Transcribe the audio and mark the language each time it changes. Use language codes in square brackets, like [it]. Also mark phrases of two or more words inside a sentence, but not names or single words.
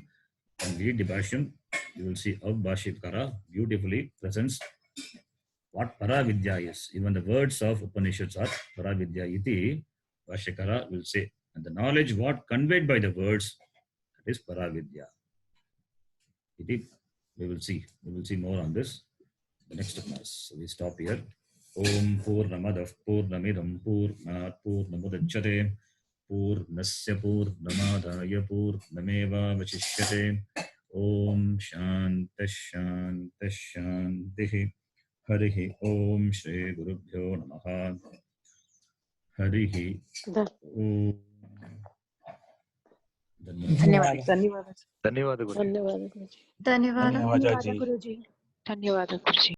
[en] And read the Bhashyam, you will see how Bhashyakara beautifully presents what Paravidya is. Even the words of Upanishads are Paravidya iti, Bhashyakara will say. And the knowledge what conveyed by the words, that is Paravidya. We will see more on this the next class. So we stop here. [sa] ॐ पूर्णमदः पूर्णमिदं पूर्णात् पूर्णमुदच्यते पूर्णस्य पूर्णमादाय पूर्णमेव वशिष्यते. ॐ शान्ति शान्ति शान्ति. हरिः ॐ श्री गुरुभ्यो नमः. हरिः ॐ. [kn] ಧನ್ಯವಾದ ಧನ್ಯವಾದ ಗುರುಜಿ. ಧನ್ಯವಾದ ಗುರುಜಿ. ಧನ್ಯವಾದ ಗುರುಜಿ. ಧನ್ಯವಾದ ಗುರುಜಿ.